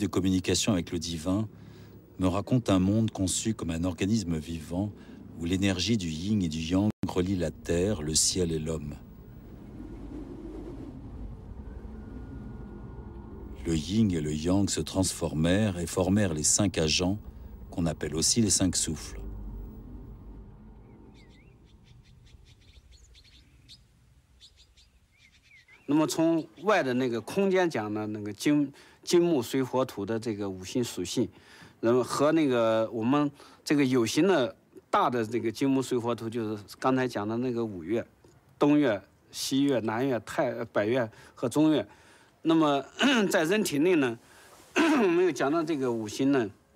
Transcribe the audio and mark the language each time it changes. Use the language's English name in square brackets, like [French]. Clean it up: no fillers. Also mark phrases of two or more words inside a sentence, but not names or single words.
[French] communication avec le divin, me raconte un monde conçu comme un organisme vivant où l'énergie du yin et du yang relie la terre, le ciel et l'homme. Le yin et le yang se transformèrent et formèrent les 5 agents qu'on appelle aussi les 5 souffles. [Chinese] 那么从外的那个空间讲呢，那个金木水火土的这个5行属性，然后和那个我们这个有形的大的这个金木水火土，就是刚才讲的那个5岳，东岳、西岳、南岳、北岳和中岳。那么在人体内呢，我们又讲到这个5行呢，